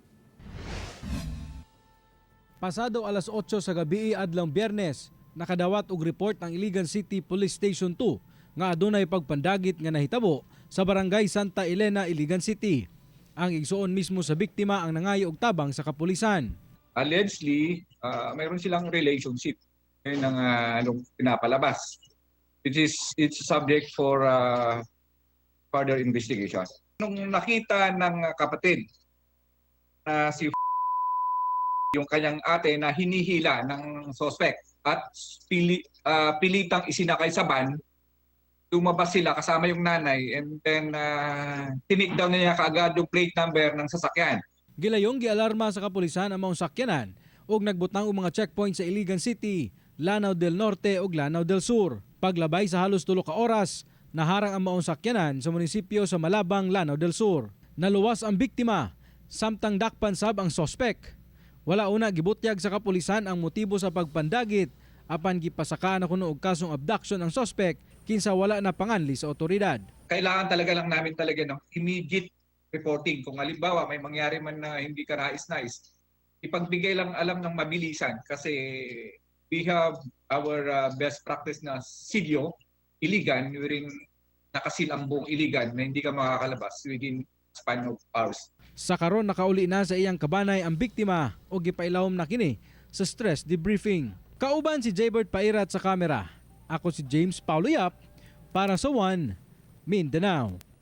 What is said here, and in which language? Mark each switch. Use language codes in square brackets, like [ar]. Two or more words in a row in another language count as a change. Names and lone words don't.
[ceb] Pasado alas 8 sa gabi adlang Biyernes, nakadawat og report ang Iligan City Police Station 2 nga adunay pagpandagit nga nahitabo sa barangay Santa Elena, Iligan City. Ang igsuon mismo sa biktima ang nangayo og tabang sa kapulisan. [tl] Allegedly, mayroon silang relationship ng pinapalabas. [en] It's subject for further investigation. [tl] Nung nakita ng kapatid na si yung kanyang ate na hinihila ng suspect at pilitang isinakay sa van, lumabas sila kasama yung nanay [en] and then [tl] tinik daw niya kaagad yung plate number ng sasakyan. [ceb] Gilayong gialarma sa kapulisan ang maong sakyanan ug nagbutang og mga checkpoint sa Iligan City, Lanao del Norte ug Lanao del Sur. Paglabay sa halos 3 ka oras, naharang ang maong sakyanan sa munisipyo sa Malabang, Lanao del Sur. Naluwas ang biktima, samtang dakpan sab ang sospek. Wala una gibutyag sa kapulisan ang motibo sa pagpandagit, apan gipasakaan kuno og kasong abduction ang sospek kinsa wala na panganli sa otoridad. [tl] Kailangan talaga lang namin talaga ng [en] immediate reporting. [tl] Kung halimbawa may mangyari man na hindi ka nais-nais, ipagbigay lang alam ng mabilisan kasi [en] we have our best practice [tl] na silyo, Iligan, wherein nakasil ang buong Iligan na hindi ka makakalabas [en] within span of hours. [ceb] Sa karon nakauli na sa iyang kabanay ang biktima o gipailawom na kini sa [en] stress debriefing. [ceb] Kauban si Jaybert Pairat sa kamera. Ako si James Paulo Yap para sa One Mindanao.